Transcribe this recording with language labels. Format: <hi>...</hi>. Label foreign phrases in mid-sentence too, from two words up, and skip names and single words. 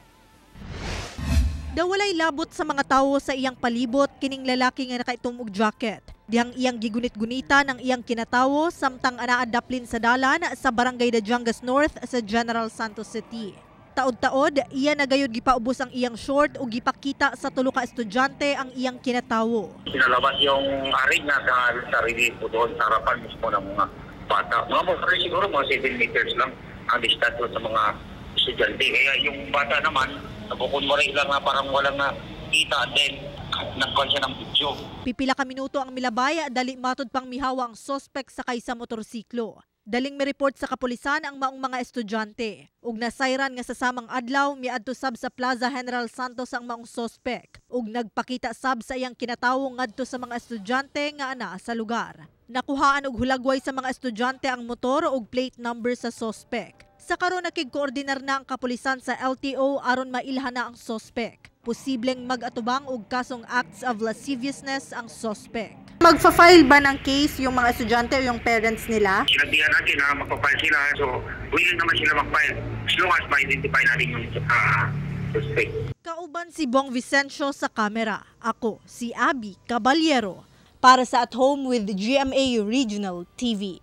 <ceb>Dawalay labot sa mga tawo sa iyang palibot kining lalaki nga nakaitom og jacket. Diyang iyang gigunit-gunita ng iyang kinatawo samtang anaa daplin sa dalan sa Barangay Dajangas North sa General Santos City. Taod-taod, iya nagayod gipaubos ang iyang short ug gipakita sa tulo ka estudyante ang iyang kinatawo.</ceb> <tl>Pinalabas yung arig na sa sarili po doon sa harapan mismo ng mga bata.</tl> <ceb>Mga siguro mga 7 meters lang ang distance sa mga estudyante.</ceb> <tl>Kaya yung bata naman, nabukod mo rin lang na parang walang nakita din. Nagkuhan siya ng video.</tl> <ceb>Pipila ka minuto ang milabay, dali matod pang mihawa ang sospek sakay sa motorsiklo. Daling mi-report sa kapulisan ang maong mga estudyante. Ug nasayran nga sa samang adlaw, miadto sab sa Plaza General Santos ang maong sospek. Ug nagpakita sab sa iyang kinatawo ngadto sa mga estudyante nga ana sa lugar. Nakuhaan og hulagway sa mga estudyante ang motor ug plate number sa sospek. Sa karon nakig-koordinar na ang kapulisan sa LTO aron mailhan na ang sospek. Posibleng mag-atubang og kasong</ceb> <en>acts of lasciviousness</en> <ceb>ang sospek.</ceb> <tl>Magfa-file ba ng case yung mga estudyante o yung parents nila? Sinabihan natin na magpa-file sila. So, willing naman sila mag-file</tl> <en>as long as</en> <tl>ma-identify natin yung suspect.</tl> <ceb>Kauban si Bong Vicencio sa kamera. Ako, si Abby Caballero, para sa At Home with GMA Regional TV.</ceb>